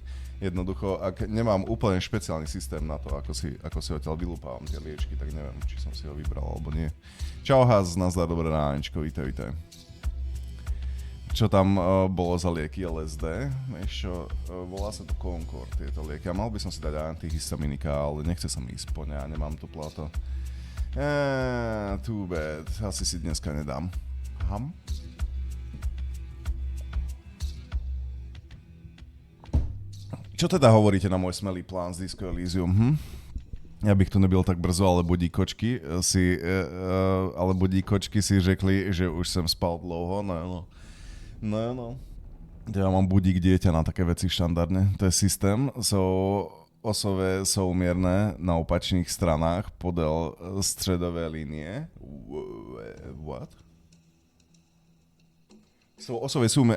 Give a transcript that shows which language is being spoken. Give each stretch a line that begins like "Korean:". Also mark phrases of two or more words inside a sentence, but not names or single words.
Slovak: Jednoducho, ak nemám úplne špeciálny systém na to, ako si odtiaľ vylúpávam tie liečky, tak neviem, či som si ho vybral alebo nie. Čau Haz, nazdar, dobré ránečko, vítaj. Čo tam bolo za lieky LSD, volá sa to Concord, tieto lieky. A mal by som si dať antihistaminika, ale nechce sa mi ísť po ne a nemám tu plato.
English: Too bad,
Slovak: asi si dneska nedám. Čo teda hovoríte na môj smelý plán z Disco Elysium,
Czech: Ja bych tu nebyl tak brzo, ale budíkočky si řekli, že už jsem spal dlouho,
Slovak: No. Ja mám budík dieťa na také veci štandardne. To je systém,
Czech: osové souměrné na opačných stranách podél středové linie.
Slovak: What? Sú osovie súmerné.